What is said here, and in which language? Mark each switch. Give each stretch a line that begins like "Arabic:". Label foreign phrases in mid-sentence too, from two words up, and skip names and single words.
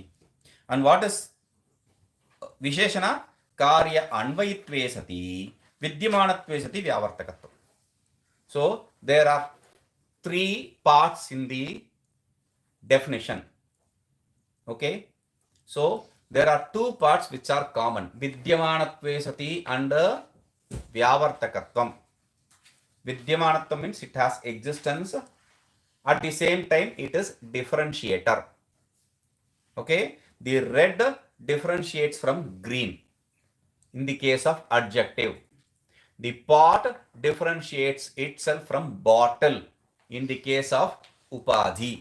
English: And what is Visheshana?
Sanskrit: Karya Anvayitve Sati Vidyamanatve Sati Vyavartakatva.
English: So there are three parts in the definition. Okay, so there are two parts which are common:
Sanskrit: Vidyamanatve Sati and Vyavartakatvam.
English: Vidyamanatvam means it has existence. At the same time, it is differentiator. Okay, the red differentiates from green in the case of adjective. The pot differentiates itself from bottle in the case of upadhi.